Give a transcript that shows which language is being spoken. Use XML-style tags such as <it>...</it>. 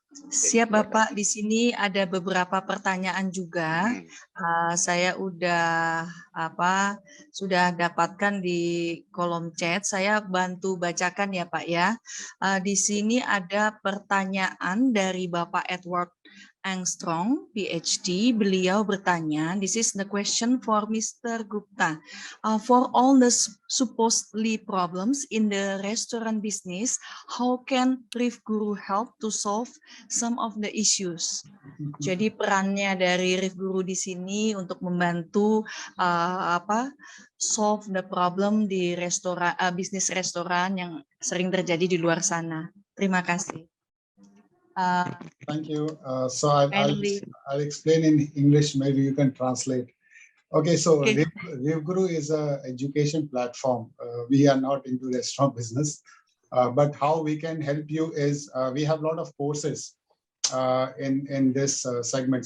<id>Siap Bapak, di sini ada beberapa pertanyaan juga. Saya sudah dapatkan di kolom chat. Saya bantu bacakan ya Pak ya. Di sini ada pertanyaan dari Bapak Edward Armstrong, PhD. Beliau bertanya,</id> <en>this is the question for Mr. Gupta. For all the supposedly problems in the restaurant business, how can Rif Guru help to solve some of the issues?</en> <id>Jadi perannya dari Rif Guru di sini untuk membantu</id> <en>solve the problem</en> <id>di bisnis restoran yang sering terjadi di luar sana. Terima kasih.</id> <en>Thank you. So I'll explain in English. Maybe you can translate. Okay, so Rif Guru is an education platform. We are not into restaurant business, but how we can help you is we have a lot of courses in this segment.</en>